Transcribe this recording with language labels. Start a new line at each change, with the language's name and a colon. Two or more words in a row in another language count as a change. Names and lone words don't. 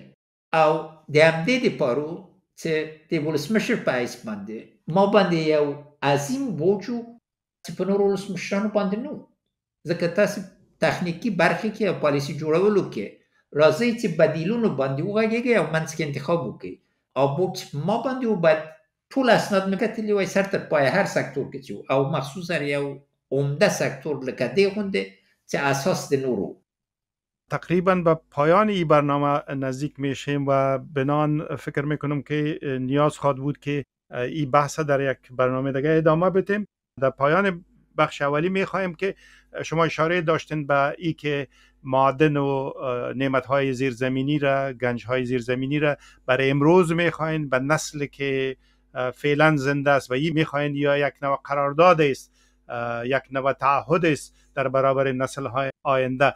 Pashto: او د همدې دپاره چې د ولسمشر په حیث باندې ما باندې یو عظیم بوج و چې په نورو ولسمشرانو باندې نه و، ځکه تاسې تخنیکي برخې کې او پالیسي جوړولو کې راځئ چې بدیلونو باندې وغږېږئ او منځ کې انتخاب وکړئ. او بوج ما باندې و باید ټول اسناد مې کتلي وای سر تر پایه هر سکتور کې چې او مخصوصا یو عمده سکتور لکه دې غونډې چې اساس د نورو.
Persian: تقریبا به پایان این برنامه نزدیک میشیم و بنان فکر میکنم که نیاز خواهد بود که این بحث در یک برنامه دیگه ادامه بدیم. در پایان بخش اولی میخواهیم که شما اشاره داشتین به ای که معادن و نعمت‌های زیرزمینی را، گنج‌های زیرزمینی را برای امروز میخواهیم به نسل که فعلا زنده است و این میخواهیم یا یک نوع قرارداد است، یک نوع تعهد است در برابر نسل‌های آینده.